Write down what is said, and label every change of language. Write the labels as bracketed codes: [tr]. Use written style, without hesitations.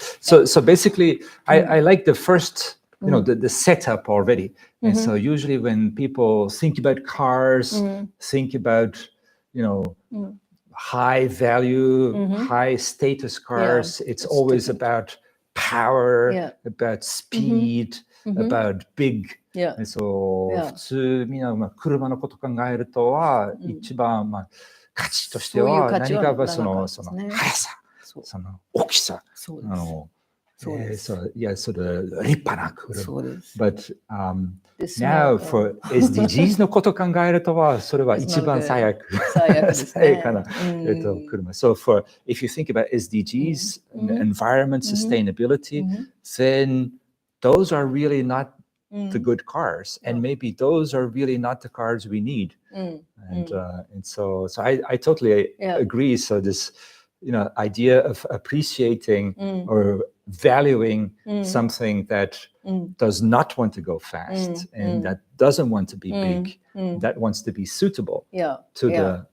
[en] So basically, I like the first, the setup already. And so usually when people think about cars, think about high value, high status cars. It's always about power, about speed, about big. [ja] And so 普通みんな車のこと考えるとは一番価値としては何かその速さ、その大きさ、それ立派な車。 But now for SDGs のこと考えるとはそれは一番最悪かな車。 [en] So if you think about SDGs, environment, sustainability, then those are really not the good cars, and maybe those are really not the cars we need. And so I totally agree. So this idea of appreciating or valuing something that does not want to go fast and that doesn't want to be big, that wants to be suitable to the